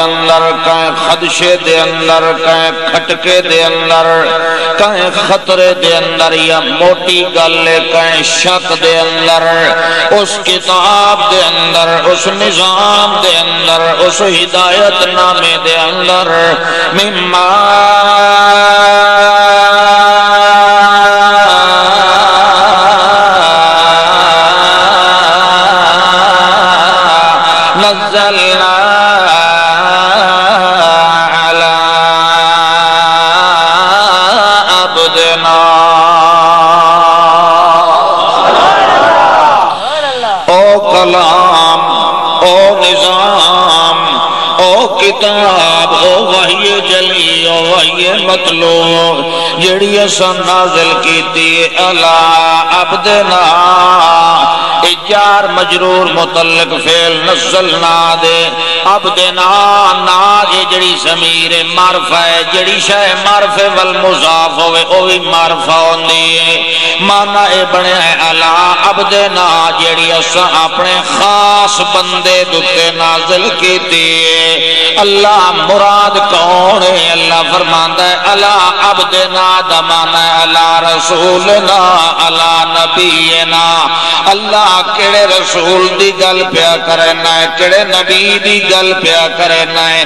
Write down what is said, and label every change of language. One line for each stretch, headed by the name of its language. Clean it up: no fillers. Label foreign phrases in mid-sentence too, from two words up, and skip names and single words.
Punjabi: اندر، کہیں خدشے دے اندر، کہیں کھٹکے دے اندر، کہیں خطرے دے اندر، یا موٹی گلے کہیں شک دے اندر، اس کتاب دے اندر، اس نظام دے اندر، اس ہدایت نامے دے اندر،
Arabic: مما نزلنا على عبدنا،
Punjabi: او کلام، او نظام، او کتاب، او وحی جلی، او وحی مطلوب، جڑی اساں نازل کیتی
Arabic: علی عبدنا، جار مجرور
Punjabi: متعلق فعل نزلنا دے، عبدنا نا یہ جڑی ضمیر معرفہ ہے، جڑی شے معرفہ والمضاف ہوئے اوہی معرفہ ہوندی ہے، مانا اے بنے ہے
Arabic: علی عبدنا،
Punjabi: جڑی اساں اپنے خاص بندے دتے نازل کیتی ہے۔ اللہ مراد کون ہے؟ اللہ فرماندا ہے
Arabic: علی عبدنا
Punjabi: دا مانا ہے
Arabic: علی رسولنا، علی نبینا۔
Punjabi: اللہ کیڑے رسول دی گل پیا کرنا ہے، کیڑے نبی دی گل پیا کرنا ہے؟